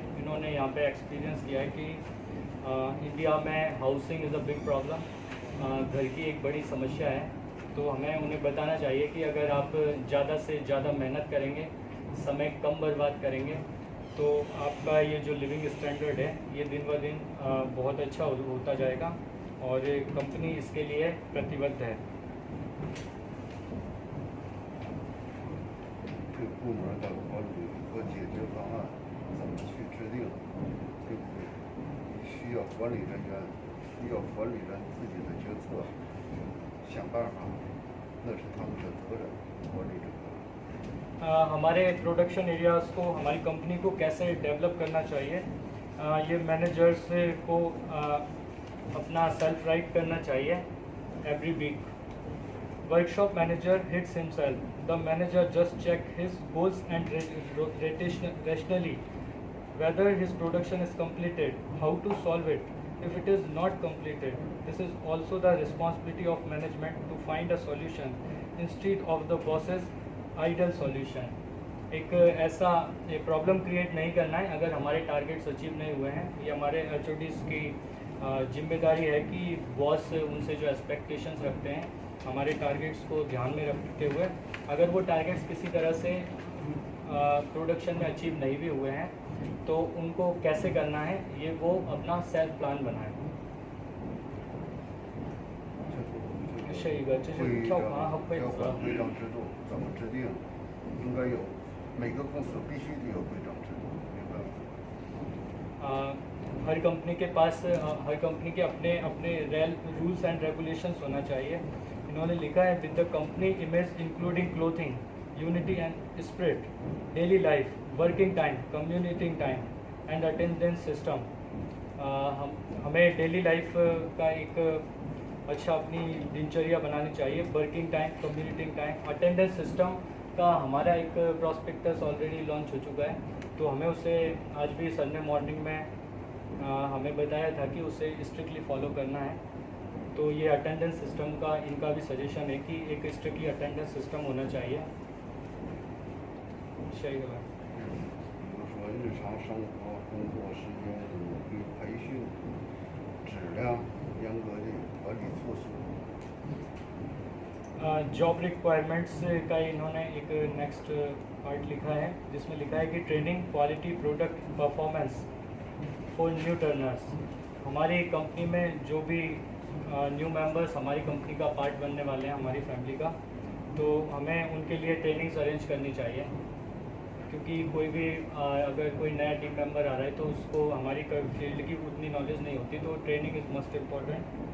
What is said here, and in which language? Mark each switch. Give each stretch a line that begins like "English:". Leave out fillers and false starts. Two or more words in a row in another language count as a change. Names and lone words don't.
Hindi: इन्होंने यहाँ पे एक्सपीरियंस किया है कि इंडिया में
English: housing is a big problem,
Hindi: घर की एक बड़ी समस्या है, तो हमें उन्हें बताना चाहिए कि अगर आप ज़्यादा से ज़्यादा मेहनत करेंगे, समय कम बर्बाद करेंगे तो आपका ये जो
English: living standard
Hindi: है ये दिन ब दिन बहुत अच्छा होता जाएगा और कंपनी इसके लिए प्रतिबद्ध है।
Chinese: 这个部门的管理和解决方案怎么去制定，对不对？需要管理人员，需要管理人自己的决策，想办法，那是他们的责任，管理者。
Hindi: हमारे
English: production areas
Hindi: को, हमारी कंपनी को कैसे डेवलप करना चाहिए, ये मैनेजर्स को अपना
English: self right
Hindi: करना चाहिए
English: every week. Workshop manager hits himself. The manager just check his goals and rationally whether his production is completed, how to solve it. If it is not completed, this is also the responsibility of management to find a solution instead of the boss's ideal solution.
Hindi: एक ऐसा
English: problem create
Hindi: नहीं करना है अगर हमारे
English: targets achieve
Hindi: नहीं हुए हैं. ये हमारे HODs की जिम्मेदारी है कि बॉस उनसे जो एक्सपेक्टेशंस रखते हैं हमारे टारगेट्स को ध्यान में रखते हुए अगर वो टारगेट्स किसी तरह से प्रोडक्शन में अचीव नहीं भी हुए हैं तो उनको कैसे करना है ये वो अपना
English: self plan
Hindi: बनाए.
Chinese: 是一个，这是跳船和规则。规章制度怎么制定？应该有，每个公司必须得有规章制度，明白吗？
Hindi: हर कंपनी के पास हर कंपनी के अपने अपने
English: rules and regulations
Hindi: होना चाहिए. इन्होंने लिखा है
English: with the company image including clothing, unity and spirit, daily life, working time, communiting time and attendance system.
Hindi: हमें
English: daily life
Hindi: का एक अच्छा अपनी दिनचर्या बनानी चाहिए.
English: working time, communiting time, attendance system
Hindi: का हमारा एक
English: prospectus already launch
Hindi: हो चुका है तो हमें उसे आज भी
English: Sunday morning
Hindi: में हमें बताया था कि उसे
English: strictly follow
Hindi: करना है. तो ये
English: attendance system
Hindi: का इनका भी सजेशन है कि एक
English: strictly attendance system
Hindi: होना चाहिए.
Chinese: 下一个吧。比如说日常生活、工作时间、努力培训、质量、严格的管理措施。
English: job requirements
Hindi: का इन्होंने एक
English: next part
Hindi: लिखा है जिसमें लिखा है कि
English: training, quality, product, performance for new turners.
Hindi: हमारी कंपनी में जो भी
English: new members
Hindi: हमारी कंपनी का पार्ट बनने वाले हैं हमारी फैमिली का तो हमें उनके लिए ट्रेनिंग्स अरेंज करनी चाहिए क्योंकि कोई भी अगर कोई नया
English: team member
Hindi: आ रहा है तो उसको हमारी फील्ड की उतनी नॉलेज नहीं होती तो
English: training is most important.